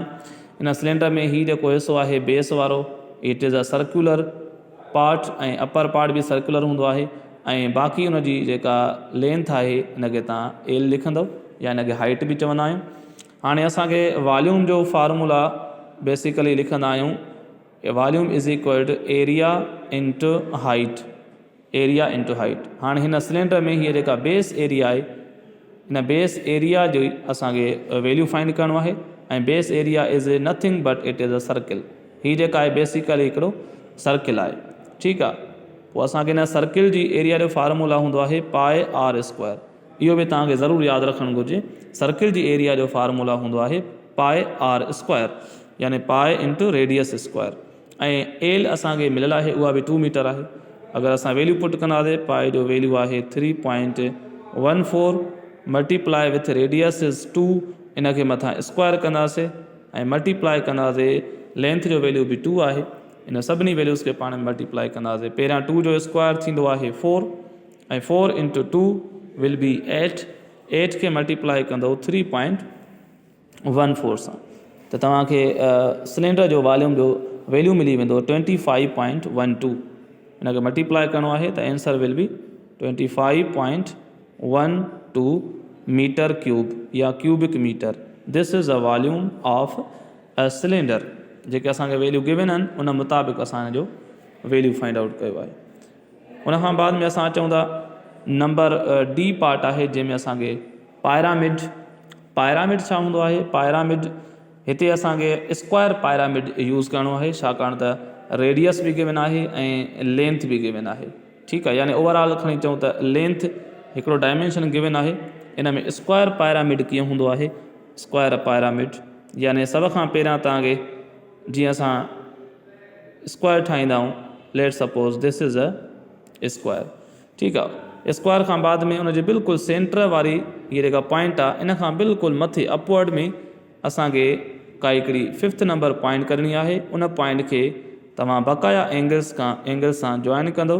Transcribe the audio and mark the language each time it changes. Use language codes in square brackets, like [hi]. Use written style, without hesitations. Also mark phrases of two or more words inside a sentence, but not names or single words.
[sd] इन सिलेंडर में हीअ जेको हिसो आहे बेस वारो, [en] it is a circular part [sd] ऐं [en] upper part [sd] बि सर्कुलर हूंदो आहे. ऐं बाक़ी उनजी जेका लेंथ आहे इनखे तव्हां एल लिखंदव या इनखे हाइट बि चवंदा आहियूं. हाणे असांखे वॉल्यूम जो फार्मूला बेसिकली लिखंदा आहियूं. [en] Volume is equal to area into height. Area into height. [sd] हाणे हिन सिलेंडर में हीअ जेका [en] base area [sd] आहे, हिन [en] base area [sd] जो असांखे [en] value find [sd] करिणो आहे. [en] ऐं base area is nothing but it is a circle. [sd] हीअ जेका आहे बेसिकली हिकिड़ो सर्किल आहे. ठीकु आहे. पोइ असांखे हिन सर्किल जी एरिया जो फार्मूला हूंदो आहे [en] pi r square. [sd] इहो बि तव्हांखे ज़रूरु यादि रखणु घुरिजे. सर्किल जी एरिया जो फार्मूला हूंदो आहे [en] pi r square, [sd] यानी [en] pi into radius square. [sd] ऐं एल असांखे मिलियल आहे, उहा बि 2 मीटर आहे. अगरि असां वैल्यू पुट कंदासीं, पाए जो वैल्यू आहे 3.14 [en] multiply with radius is 2. [sd] इनखे मथां स्क्वायर कंदासीं ऐं मल्टीप्लाई कंदासीं. लेंथ जो वैल्यू बि 2 आहे. इन सभिनी वैल्यूज़ खे पाण में मल्टीप्लाई कंदासीं. पहिरियां 2 जो स्क्वायर थींदो आहे 4 ऐं [en] 4 into 2 will be 8. [sd] 8 खे मल्टीप्लाई कंदो 3.14 सां त तव्हांखे सिलेंडर जो वॉल्यूम जो वैल्यू मिली वेंदो 25.12. इनखे मल्टीप्लाई करिणो आहे त [en] answer will be 25.12 metre cube या cubic metre. This is a volume of a cylinder. [sd] जेके असांखे [en] value given [sd] आहिनि उन मुताबिक़ असांजो [en] value find out [sd] कयो आहे. उनखां बाद में असां अचूं था [en] number D part [sd] आहे, जंहिंमें असांखे पायरामिड. पायरामिड छा हूंदो आहे? पायरामिड हिते असांखे [en] square pyramid use [sd] करिणो आहे, छाकाणि त रेडियस बि गिवन आहे ऐं लेंथ बि गिवन आहे. ठीकु आहे. यानी ओवरऑल खणी चऊं त लेंथ हिकिड़ो डायमेंशन गिवन आहे. इन में [en] square pyramid [sd] कीअं हूंदो आहे? [en] square pyramid [sd] यानी सभ खां पहिरियां तव्हांखे जीअं असां स्क्वायर ठाहींदा आहियूं, [en] Let suppose this is a square. [sd] ठीकु आहे. स्क्वायर खां बाद में उनजे बिल्कुलु सेंटर वारी हीअ जेका पॉइंट आहे, इन खां बिल्कुलु मथे अपवर्ड में असांखे का हिकिड़ी 5th नंबर पॉइंट करणी आहे. उन पॉइंट खे तव्हां बक़ाया एंगल सां जॉइन कंदो.